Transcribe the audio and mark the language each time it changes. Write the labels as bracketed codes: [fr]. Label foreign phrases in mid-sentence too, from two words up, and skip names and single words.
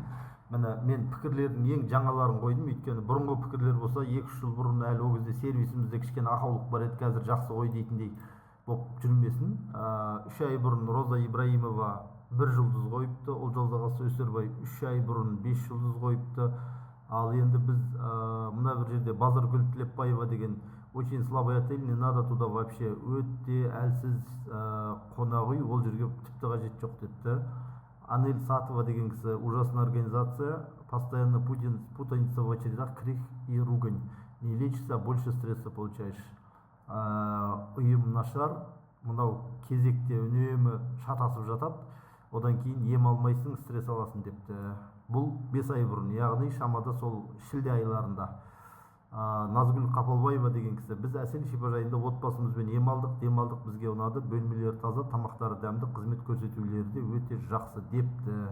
[kk] Мен пікірлердің ең жаңаларын қойдым, өйткені бұрынғы пікірлер болса 2-3 жыл бұрын әлі ол кезде сервисімізде кішкене ақаулық бар еді, қазір жақсы ғой дейтіндей болып жүрмесін. 3 ай бұрын Роза Ибраимова 1 жұлдыз қойыпты, Олжал Өсербай 3 ай бұрын 5 жұлдыз қойыпты. Ал енді біз мына бір жерде Базаргүл Тілепбаева деген [ru] очень слабый отель, не надо туда вообще, [kk] өте әлсіз қонақ үй, ол жерге тіпті қажет жоқ депті. Анель Сатова деген кісі, [ru] ужасная организация, постоянно путаница в очередях, крик и ругань. Не лечишься, а больше стресса получаешь. [kk] Ұйым нашар, мынау кезекте үнемі шатасып жатады, одан кейін ем алмайсың, стресс аласың депті. Бұл 5 ай бұрын, яғни шамада сол шілде айларында. Назгүл Қапалбаева деген кісі, біз Әсел шипажайында отбасымызбен ем алдық, демалдық, бізге ұнады, бөлмелері таза, тамақтары дәмді, қызмет көрсетулері де өте жақсы депті.